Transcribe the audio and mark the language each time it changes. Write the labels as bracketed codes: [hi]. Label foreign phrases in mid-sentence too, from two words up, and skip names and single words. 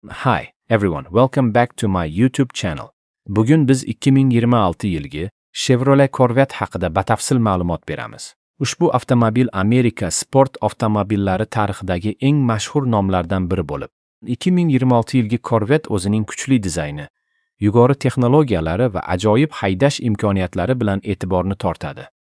[en] Hi everyone, welcome back to my YouTube channel. [uz] Bugun biz 2026 yilgi Chevrolet Corvette haqida batafsil ma'lumot beramiz. Ushbu avtomobil Amerika sport avtomobillari tarixidagi eng mashhur nomlardan biri bo'lib, 2026 yilgi Corvette o'zining kuchli dizayni, yuqori texnologiyalari va ajoyib haydash imkoniyatlari bilan e'tiborni tortadi.